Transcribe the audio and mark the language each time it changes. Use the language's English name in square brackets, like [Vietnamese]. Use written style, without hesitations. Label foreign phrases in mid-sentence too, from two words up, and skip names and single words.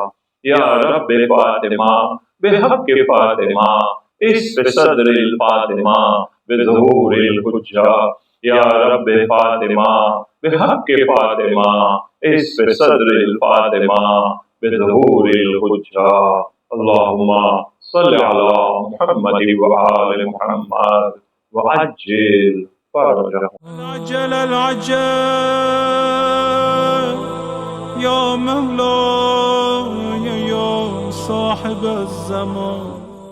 [Arabic] يا رب فاطمة بحق فاطمة اشف صدر فاطمة بظهور الحجة. يا رب فاطمة بحق فاطمة اشف صدر فاطمة بظهور الحجة. اللهم صل على محمد وآل محمد وعجل فرجهم. العجل العجل يا مولاي يا صاحب الزمان